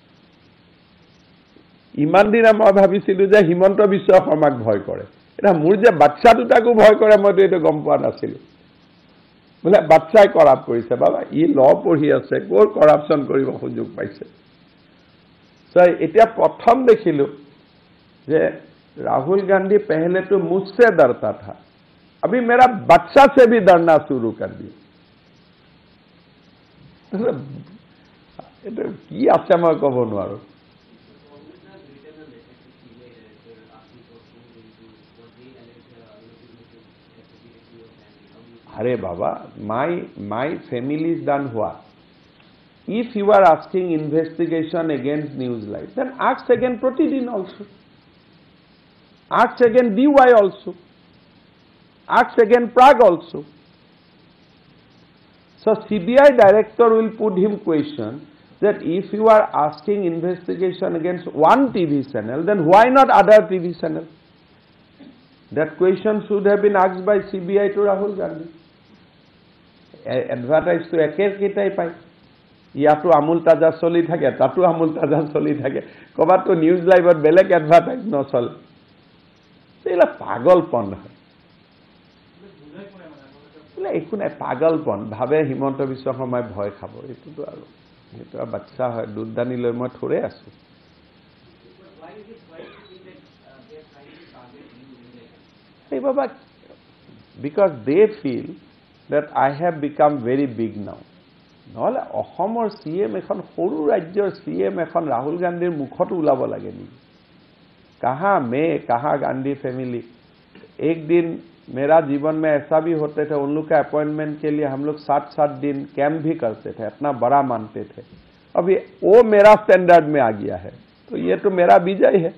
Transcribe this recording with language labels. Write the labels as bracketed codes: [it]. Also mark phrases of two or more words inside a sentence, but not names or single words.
[as] ইমান দিনা মই ভাবিছিলোঁ যে হিমন্ত বিশ্ব শৰ্মাক ভয় কৰে। এতিয়া মোৰ যে বাচ্চা দুটাকো ভয় কৰে, মইতো এইটো গম পোৱা নাছিলোঁ। বোলে বাচ্চাই কৰাপ্ট কৰিছে। বাবা ই ল পঢ়ি আছে, ক'ৰ কৰাপশ্যন কৰিব সুযোগ পাইছে? এতিয়া প্ৰথম দেখিলোঁ যে [hi] राहुल गांधी पहले तो मुझसे डरता था, अभी मेरा बच्चा से भी डरना शुरू कर दिया। [as] কি আছে মই ক'ব নোৱাৰো। [hi] अरे बाबा, [en] my family is done what? If you are asking investigation against Newslight, then ask again Pratidin also. Ask again DY also. Ask again Prag also. So CBI director will put him question that if you are asking investigation against one TV channel, then why not other TV channel? That question should have been asked by CBI to Rahul Gandhi. Advertise to [as] একেটাই পায়, ইয়াতো আমুল তাজা চলি থাকে, তাতো আমুল তাজা চলি থাকে, কবাতো নিউজ লাইভত বেলেগ এডভাৰটাইজ নচলে। এইলা পাগলপন হয়, একো নাই, পাগলপন ভাবে হিমন্ত বিশ্ব শৰ্মাই ভয় খাব। এইটোতো আৰু সেইটো বাচ্চা হয়, দুধ দানি লৈ মই থৰে আছো। এই বাবা, [en] because they feel that I have become very big now. [as] নহলে অসমৰ CM এখন সৰু ৰাজ্যৰ CM এখন ৰাহুল গান্ধীৰ মুখত ওলাব লাগে নেকি? [hi] कहाँ मैं, कहाँ गांधी फैमिली। एक दिन मेरा जीवन में ऐसा भी होते थे, उन लोग के अपॉइंटमेंट के लिए हम लोग 7-7 दिन कैंप भी करते थे, इतना बड़ा मानते थे। अभी वो मेरा स्टैंडर्ड में आ गया है, तो ये तो मेरा विजय है।